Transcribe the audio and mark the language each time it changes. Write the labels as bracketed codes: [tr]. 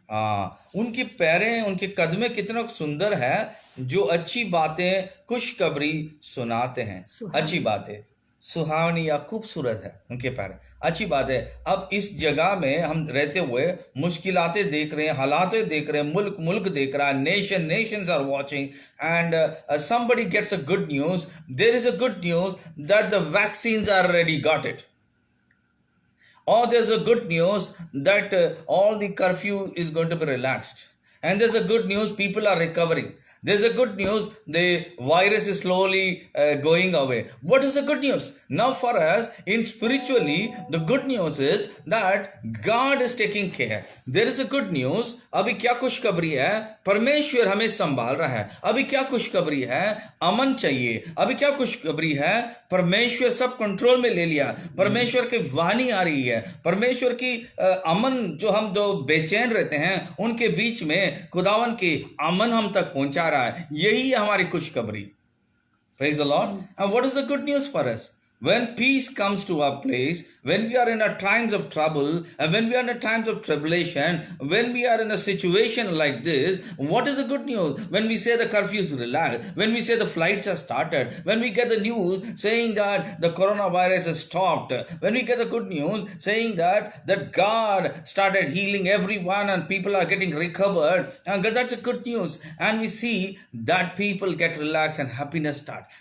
[hi] हाँ, उनकी पैरें, उनके कदमे कितना सुंदर है जो अच्छी बातें, खुशखबरी सुनाते हैं। अच्छी बातें, सुहावनी या खूबसूरत है उनके पैर, अच्छी बात है। अब इस जगह में हम रहते हुए मुश्किलातें देख रहे हैं, हालातें देख रहे हैं, मुल्क देख रहा है, [en] Nations are watching, and somebody gets a good news. There is a good news that the vaccines are already got it, or there's a good news that all the curfew is going to be relaxed, and there's a good news people are recovering. There's a good news, the virus is slowly going away. What is the good news? Now for us, in spiritually, the good news is that God is taking care. There is a good news. [hi] अभी क्या खुशखबरी है? परमेश्वर हमें संभाल रहा है। अभी क्या खुशखबरी है? अमन चाहिए। अभी क्या खुशखबरी है? परमेश्वर सब कंट्रोल में ले लिया। परमेश्वर की वाणी आ रही है। परमेश्वर की अमन, जो हम जो बेचैन रहते हैं उनके बीच में खुदावन की अमन हम तक पहुंचा रहा है। यही है हमारी खुशखबरी। [en] Praise the Lord. And what is the good news for us? when peace comes to our place, when we are in our times of trouble, and when we are in a times of tribulation, when we are in a situation like this, what is the good news? When we say the curfew is relaxed, when we say the flights are started, when we get the news saying that the coronavirus has stopped, when we get the good news saying that God started healing everyone and people are getting recovered, and that's a good news, and we see that people get relaxed and happiness starts.